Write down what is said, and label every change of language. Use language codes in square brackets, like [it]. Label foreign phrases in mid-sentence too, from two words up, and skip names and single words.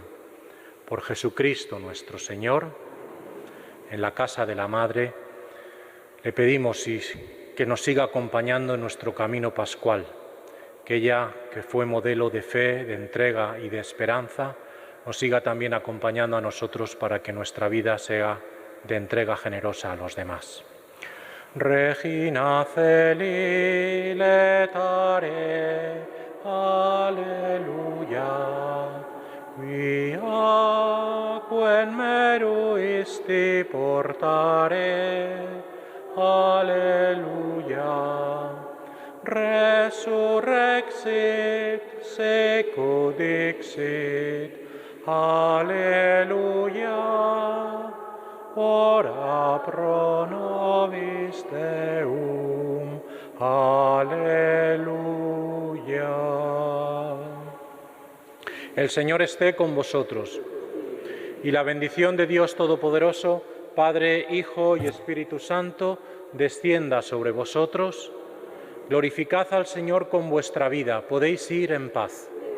[es] Por Jesucristo nuestro Señor, en la casa de la Madre, le pedimos que nos siga acompañando en nuestro camino pascual, que ella, que fue modelo de fe, de entrega y de esperanza, nos siga también acompañando a nosotros para que nuestra vida sea de entrega generosa a los demás. [la] Regina Celi letare, Alleluia, quia quem meruisti portare, Alleluia, resurrexit secundixit, Alleluia, ora pro nobis Deum, Alleluia. [es] El Señor esté con vosotros, y la bendición de Dios Todopoderoso, Padre, Hijo y Espíritu Santo, descienda sobre vosotros. Glorificad al Señor con vuestra vida. Podéis ir en paz.